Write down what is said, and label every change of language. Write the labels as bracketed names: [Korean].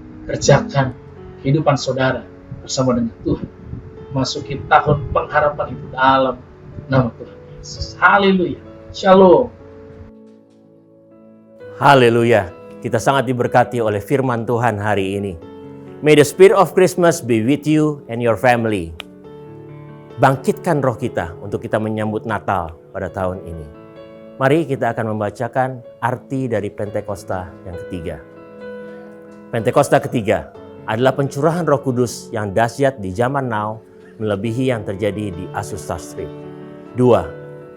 [Indonesian] Kerjakan kehidupan saudara bersama dengan Tuhan. Masuki tahun pengharapan itu dalam nama Tuhan Yesus. Haleluya. Shalom. Haleluya. Kita sangat diberkati oleh firman Tuhan hari ini. [English] May the spirit of Christmas be with you and your family. [Indonesian] Bangkitkan roh kita untuk kita menyambut Natal pada tahun ini. Mari kita akan membacakan arti dari Pentakosta yang ketiga. Pentakosta ketiga adalah pencurahan Roh Kudus yang dahsyat di zaman now melebihi yang terjadi di Azusa Street. 2.